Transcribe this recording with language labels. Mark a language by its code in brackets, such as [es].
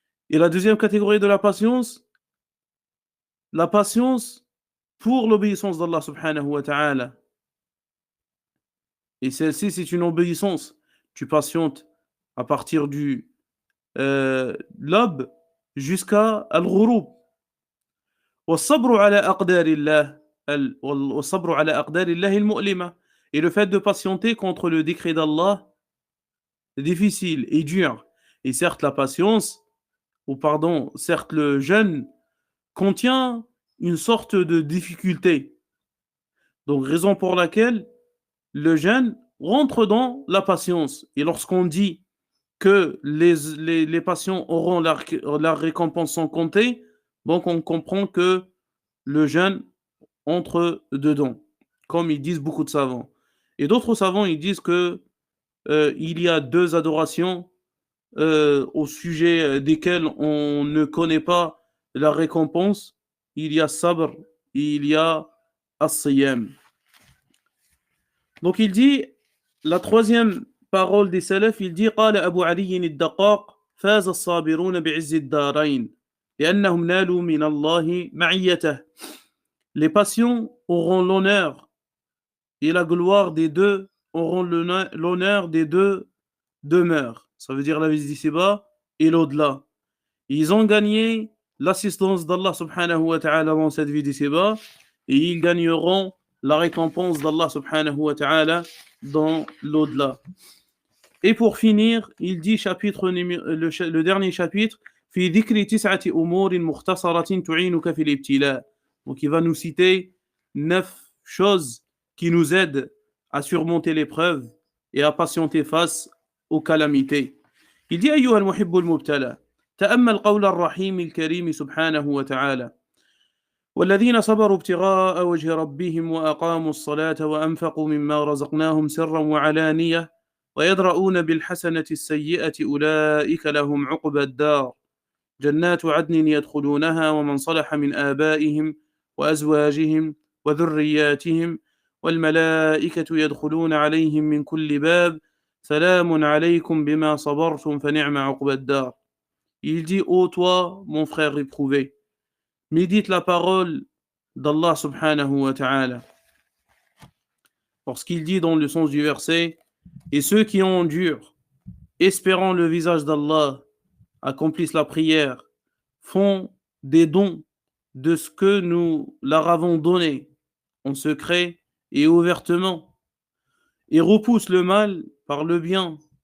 [fr] Et la deuxième catégorie de la patience pour l'obéissance d'Allah subhanahu wa ta'ala. Et celle-ci, c'est une obéissance. Tu patientes à partir du l'aube jusqu'à al-ghurub. [ar] والصبر على أقدار الله والصبر على أقدار الله المؤلمة. [fr] Et le fait de patienter contre le décret d'Allah difficile et dur. Et certes, la patience, certes, le jeûne contient une sorte de difficulté. Donc, raison pour laquelle le jeûne rentre dans la patience. Et lorsqu'on dit que les patients auront leur récompense sans compter, donc on comprend que le jeûne entre dedans, comme ils disent beaucoup de savants. Et d'autres savants, ils disent que il y a deux adorations au sujet desquelles on ne connaît pas la récompense. Il y a sabr et il y a as-siyam. Donc il dit, la troisième parole des salafs, il dit [ar] قال أبو علي الدقاق فاز الصابرون بعز الدارين لأنهم نالوا من الله معيته. [fr] Les patients auront l'honneur et la gloire des deux, auront l'honneur des deux demeures. Ça veut dire la vie d'ici-bas et l'au-delà. Ils ont gagné l'assistance d'Allah subhanahu wa ta'ala dans cette vie d'ici-bas et ils gagneront la récompense d'Allah subhanahu wa ta'ala dans l'au-delà. Et pour finir, il dit le dernier chapitre, [ar] في ذكر 9 أمور مختصرة تعينك في الابتلاء. [fr] Donc il va nous citer 9 choses qui nous aident à surmonter l'épreuve et à patienter face aux calamités. Il dit [ar] أيها المحب المبتلى تأمل قول الرحيم الكريم سبحانه وتعالى والذين صبروا ابتغاء وجه ربهم وأقاموا الصلاة وأنفقوا مما رزقناهم سرا وعلانية ويدرؤون بالحسنة السيئة أولئك لهم عقبى الدار جنات عدن يدخلونها ومن صلح من آبائهم وأزواجهم وذرياتهم والملائكة يدخلون عليهم من كل باب سلام عليكم بما صبرتم فنعم عقبى الدار. [fr] Il dit, ô toi, mon frère éprouvé, médite la parole d'Allah subhanahu wa ta'ala. Lorsqu'il dit dans le sens du verset, et ceux qui endurent, espérant le visage d'Allah, accomplissent la prière, font des dons de ce que nous leur avons donné, en secret et ouvertement, et repoussent le mal par le bien.